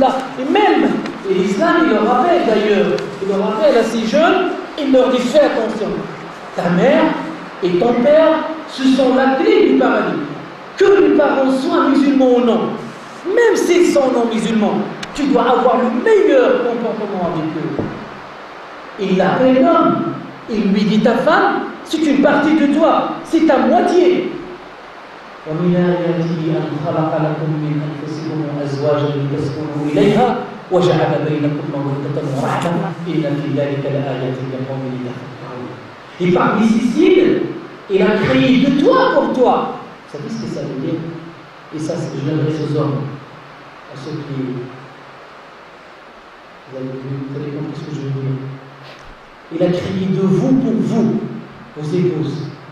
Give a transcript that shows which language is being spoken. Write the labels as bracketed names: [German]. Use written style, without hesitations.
[French] Et même, et l'islam, il le rappelle d'ailleurs, il le rappelle à ces jeunes, il leur dit fais attention, ta mère et ton père, ce sont la clé du paradis. Que les parents soient musulmans ou non, même s'ils sont non musulmans, tu dois avoir le meilleur comportement avec eux. Et il appelle l'homme, il lui dit ta femme, c'est une partie de toi, c'est ta moitié. [Arabic] ومن آياته أن خلق لكم من أنفسكم أزواجا لتسكنوا إليها وجعل بينكم مودة ورحمة إن في ذلك لآيات لقوم يتفكرون. [French] Et parmi ces signes, il a créé de toi pour toi. Vous savez ce que ça veut dire? Et ça, je l'adresse aux hommes, à ceux qui. Vous avez compris ce que je veux dire. Il a créé de vous pour vous, vos épouses.